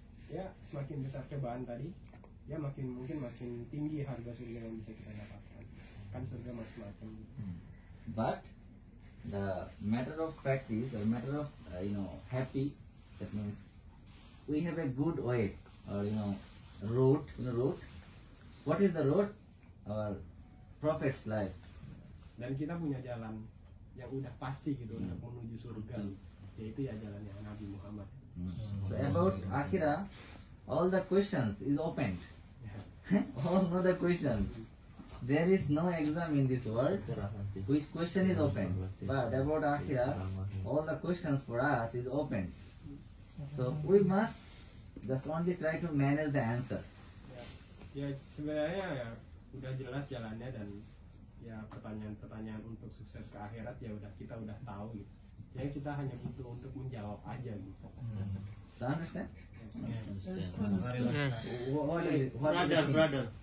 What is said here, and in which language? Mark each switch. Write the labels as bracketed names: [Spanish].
[Indonesian] Ya semakin besar cobaan tadi, ya makin tinggi harga surga yang bisa kita dapatkan. Kan surga macam-macam. [English] But the matter of fact is, or matter of happy, that means we have a good way or route. What is the road? Our prophet's life. [Indonesian] Dan kita punya jalan yang udah pasti gitu untuk menuju surga, yaitu ya jalannya Nabi Muhammad. [English] So about akhirah, all the questions is opened. All other questions. There is no exam in this world which question is open. But about akhirah, all the questions for us is open. So we must just only try to manage the answer. [Indonesian] Ya sebenarnya ya udah jelas jalannya dan ya pertanyaan-pertanyaan untuk sukses ke akhirat ya kita udah tahu gitu. Yang kita hanya butuh untuk menjawab aja gitu. [English] So understand? Yes. Brother.